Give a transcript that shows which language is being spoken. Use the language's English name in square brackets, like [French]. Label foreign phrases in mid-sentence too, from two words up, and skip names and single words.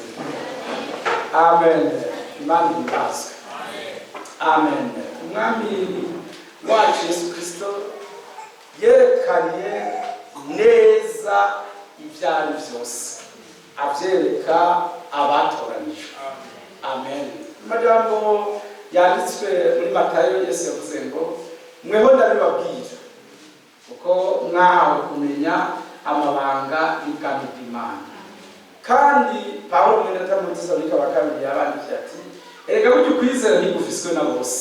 [Rundi] Amen. Imana ibazwe. Amen. Umwami wacu Yesu Kristo yerekanye neza ibyari byose, abyereka abatoranijwe. Amen. Amajambo yanditswe muri Matayo, Yesu yavuze ngo, mweho ndabibabwira kuko mwahawe kumenya amabanga y'ubwami bw'Imana. Kandi Pawulo mwene Timoteyo wa kabiri yabandikiye ati, erega burya ukwizera ntigufiswe na bose.